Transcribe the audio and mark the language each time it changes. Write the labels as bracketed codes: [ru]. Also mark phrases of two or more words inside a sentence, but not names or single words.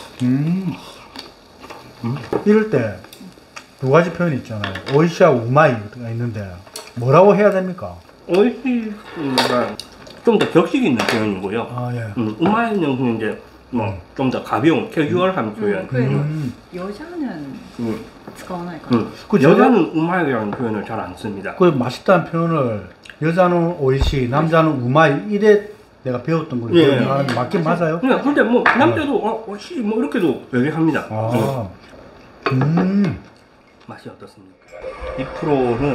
[ko] 이럴 때 두 가지 표현이 있잖아요. 오이시하고 우마이가 있는데 뭐라고 해야 됩니까? 오이시가 좀 더 격식 있는 표현이고요. 아 예. 우마이는 이제 뭐 좀 더 가벼운 캐주얼한 표현. 그래도 여자는 [ja] 使わないかな。 [ko] 그 여자는 우마이라는 표현을 잘 안 씁니다. 그 맛있다는 표현을 여자는 오이시, 남자는 우마이 이래 내가 배웠던 걸로 예. 하는데 맞긴 맞아요? 근데 뭐 남자도 오이시 뭐 이렇게도 얘기합니다. 아, 맛이 어떻습니까? 이 프로는